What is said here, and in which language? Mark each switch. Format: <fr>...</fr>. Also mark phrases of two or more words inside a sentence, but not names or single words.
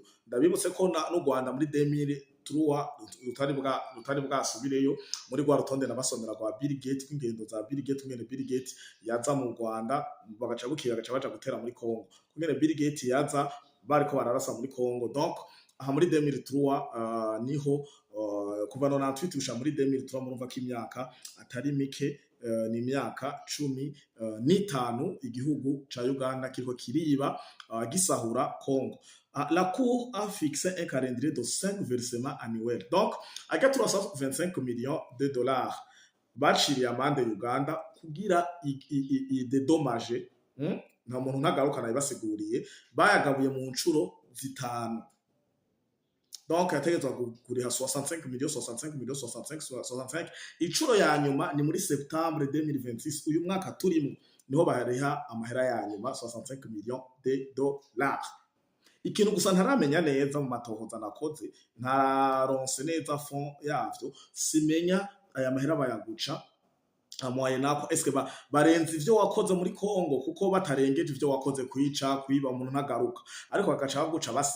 <rn>Ndabibutse ko n'u Rwanda muri 2003 rutari bwasubireyo muri rwa rutonde nabasomera rwa Bill Gates kw'ingendo za Bill Gates ngene Bill Gates yaza mu Rwanda bagaca baja gutera muri Congo ngene Bill Gates yaza bariko bararasa muri Congo. Donc aha muri 2003 niho kuva 98 gusha muri 2003 murumva ko imyaka atari mike ni imyaka 15 igihugu ca Uganda kiriko kiriba gisahura Congo.</rn> <fr>La Cour a fixé un calendrier de 5 versements annuels. Donc, à 325 millions de dollars,</fr> <rn>baciriye amande Uganda kugira idedommage nta muntu ntagaruka nabibasiguriye bayagabuye mu ncuro zitanu. Donc yategetswe kuriha 65 millions icuro ya nyuma ni muri Septembre 2026 uyu mwaka turimo niho bariha amahera ya nyuma 65</rn> <fr>millions de dollars.</fr> <rn>Ikintu gusa ntaramenya neza mu matohoza nakoze ntaronse neza fond yavyo simenya aya mahera bayaguca amoye nako eske barenze ivyo wakoze muri Congo kuko batarengeje ivyo wakoze kwiba umuntu ntagaruka ariko bagaca baguca basi</rn>